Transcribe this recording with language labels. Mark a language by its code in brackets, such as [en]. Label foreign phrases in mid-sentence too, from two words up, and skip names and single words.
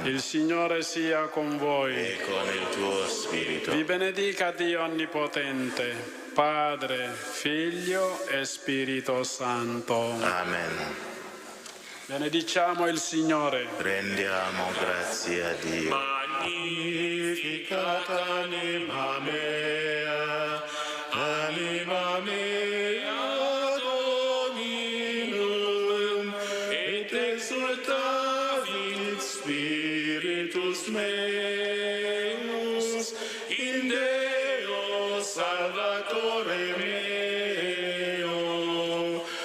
[it] Il Signore sia con voi. E con il tuo spirito. Vi benedica Dio Onnipotente, Padre, Figlio e Spirito Santo. Amen. Benediciamo il Signore. Rendiamo grazie a Dio. [la] Magnificat anima mea, anima mea Dominum, et exultavit spiritus meus in Deo Salvatore meo.